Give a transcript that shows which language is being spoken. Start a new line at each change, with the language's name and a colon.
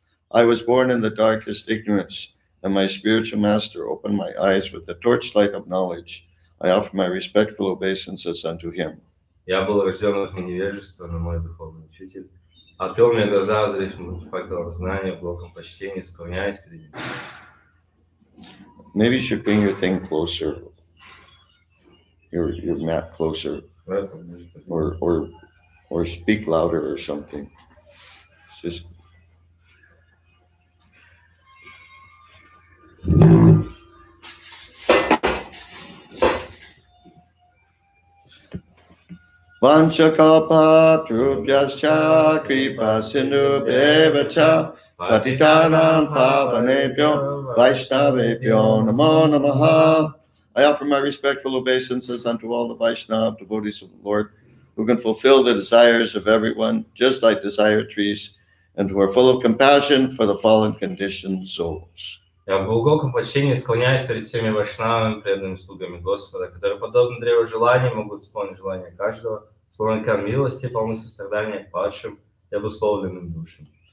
English: I was born in the darkest ignorance, and my spiritual master opened my eyes with the torchlight of knowledge. I offer my respectful obeisances unto him.
Russian: Я был рожден в невежестве, но мой духовный учитель открыл мне глаза, озарив факелом знания, блоком почтения, склоняясь перед ним.
English: Maybe you should bring your thing closer, your mat closer, or speak louder or something. It's just.
Sanskrit: Vanchakalpatrubhyascha kripa sindhubhyevacha patitanam pavanebhyo vaishnavebhyo namo namaha.
English: I offer my respectful obeisances unto all the Vaishnava devotees of the Lord, who can fulfill the desires of everyone, just like desire trees, and who are full of compassion for the fallen conditioned souls.
Russian: Я в глубоком почтении склоняюсь перед всеми вайшнавами, преданными слугами Господа, которые, подобно древу желаний, могут исполнить желания каждого, словно река милости, полны сострадания к падшим и обусловленным душам.